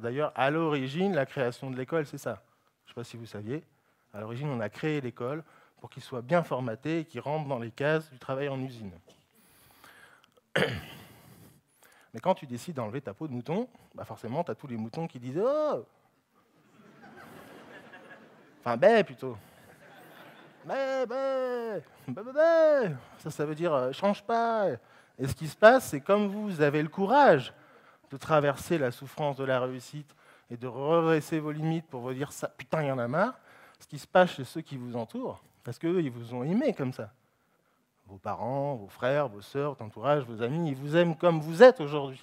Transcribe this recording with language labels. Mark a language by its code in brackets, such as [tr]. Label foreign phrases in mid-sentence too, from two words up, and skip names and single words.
[fr] D'ailleurs, à l'origine, la création de l'école, c'est ça. Je ne sais pas si vous saviez. À l'origine, on a créé l'école pour qu'il soit bien formaté et qu'il rentre dans les cases du travail en usine. Mais quand tu décides d'enlever ta peau de mouton, bah forcément, tu as tous les moutons qui disent « Oh !» Enfin, « bé » plutôt. « Bé, bé, bé, bé, bé !» Ça veut dire « change pas !» Et ce qui se passe, c'est comme vous avez le courage de traverser la souffrance de la réussite et de redresser vos limites pour vous dire « ça, putain, il y en a marre », ce qui se passe chez ceux qui vous entourent, parce qu'eux, ils vous ont aimé comme ça. Vos parents, vos frères, vos sœurs, votre entourage, vos amis, ils vous aiment comme vous êtes aujourd'hui.